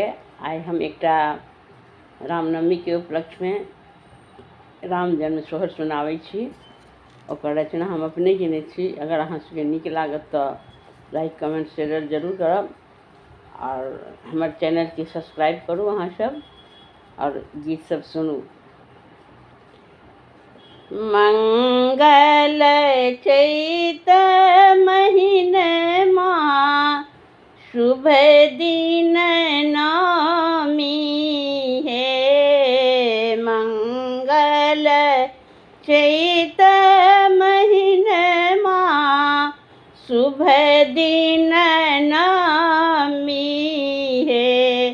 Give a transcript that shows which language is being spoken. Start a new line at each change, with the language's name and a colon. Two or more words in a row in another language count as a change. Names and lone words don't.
Maithili: आइ हम एकटा रामनवमी के उपलक्ष्य में राम जन्म सोहर सुनाबै छी। ओकर रचना हम अपने केने छी। अगर अहाँ सबके नीक लागत तो
English: like comment share
Maithili: जरूर करब और हमर चैनल के सब्सक्राइब करू अहाँ सब और गीत सब सुनू। मंगल चैत महीनमा शुभ दिन नवमी हे। मंगल चैत महीनमा शुभ दिन नवमी हे।